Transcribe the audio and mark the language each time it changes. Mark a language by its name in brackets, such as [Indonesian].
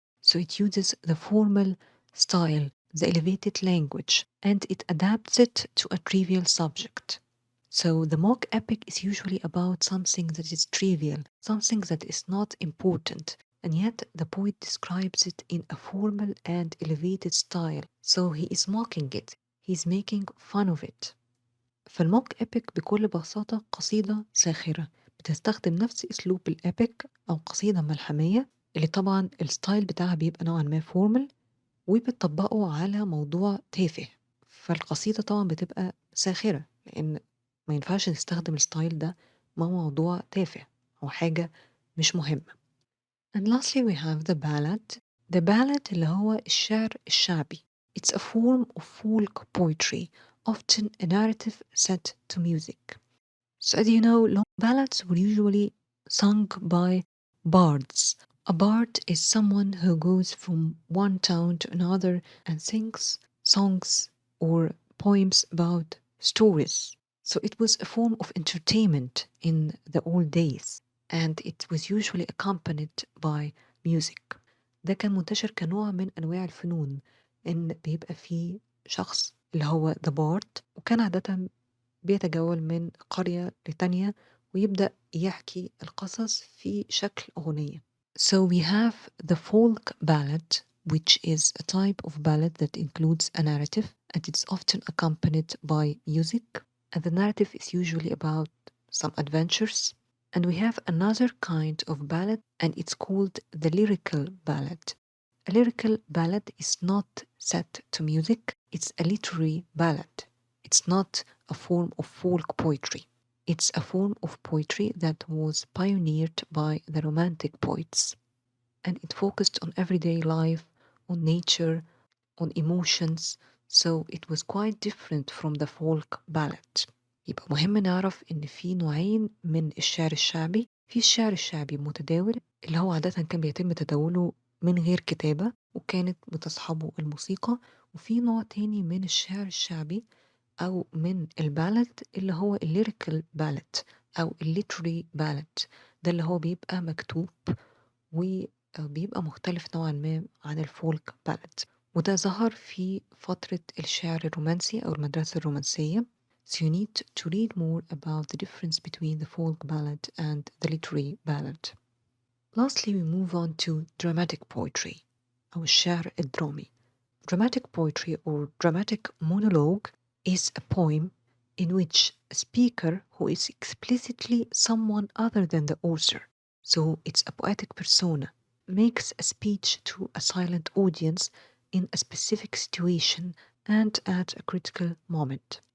[English] So it uses the formal style, the elevated language, and it adapts it to a trivial subject. So the mock epic is usually about something that is trivial, something that is not important, and yet the poet describes it in a formal and elevated style. So he is mocking it, he's making fun of it. [Arabic] فالموك إبك بكل بساطة قصيدة ساخرة بتستخدم نفس أسلوب الإبك أو قصيدة ملحمية اللي طبعا الستايل بتاعها بيبقى نوعا ما فورمال وبتطبقه على موضوع تافه. فالقصيدة طبعا بتبقى ساخرة لأن ما ينفعش نستخدم الستايل ده مع موضوع تافه أو حاجة مش مهمة. [English] And lastly we have the ballad. [Arabic] The ballad اللي هو الشعر الشعبي. [English] It's a form of folk poetry, often a narrative set to music. So as you know, long ballads were usually sung by bards. A bard is someone who goes from one town to another and sings songs or poems about stories. So it was a form of entertainment in the old days, and it was usually accompanied by music. [Arabic] ده كان منتشر كنوع من أنواع الفنون، إن بيبقى فيه شخص اللي هو the bard وكان عادة بيتجول من قرية لتانية ويبدأ يحكي القصص في شكل أغنية. [English] So we have the folk ballad which is a type of ballad that includes a narrative and it's often accompanied by music. And the narrative is usually about some adventures. And we have another kind of ballad, and it's called the lyrical ballad. A lyrical ballad is not set to music, it's a literary ballad. It's not a form of folk poetry. It's a form of poetry that was pioneered by the Romantic poets, and it focused on everyday life, on nature, on emotions, so it was quite different from the folk ballad. [Arabic] يبقى مهم نعرف إن في نوعين من الشعر الشعبي. في الشعر الشعبي المتداول اللي هو عادة كان بيتم تداوله من غير كتابة وكانت بتصحبه الموسيقى، وفي نوع تاني من الشعر الشعبي أو من البالد اللي هو الليريكال بالد أو الليتري بالد، ده اللي هو بيبقى مكتوب وبيبقى مختلف نوعا ما عن الفولك بالد، وده ظهر في فترة الشعر الرومانسي أو المدرسة الرومانسية. [English] So you need to read more about the difference between the folk ballad and the literary ballad. Lastly, we move on to dramatic poetry [Arabic] أو الشعر الدرامي. [English] Dramatic poetry or dramatic monologue is a poem in which a speaker who is explicitly someone other than the author, so it's a poetic persona, makes a speech to a silent audience in a specific situation and at a critical moment.